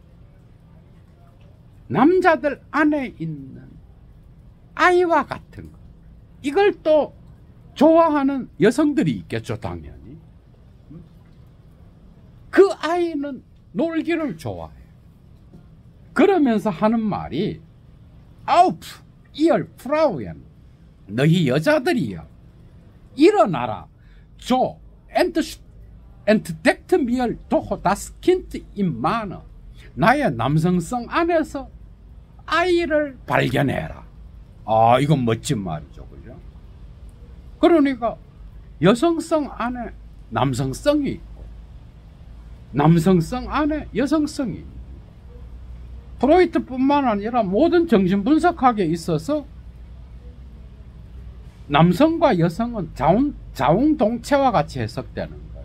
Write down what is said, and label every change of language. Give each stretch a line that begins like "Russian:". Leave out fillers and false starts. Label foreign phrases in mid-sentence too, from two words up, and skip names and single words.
Korean: 남자들 안에 있는 아이와 같은 거, 이걸 또 좋아하는 여성들이 있겠죠. 당연히. 그 아이는 놀기를 좋아해요. 그러면서 하는 말이
German: Auf, ihr Frauen,
Korean: 너희 여자들이여, 일어나라.
German: So, entdeckt mir doch das Kind im Mann.
Korean: 나의 남성성 안에서 아이를 발견해라. 이건 멋진 말이죠. 그죠? 그러니까 여성성 안에 남성성이 있고, 남성성 안에 여성성이 있고, 프로이트뿐만 아니라 모든 정신분석학에 있어서 남성과 여성은 자웅동체와 같이 해석되는 거예요.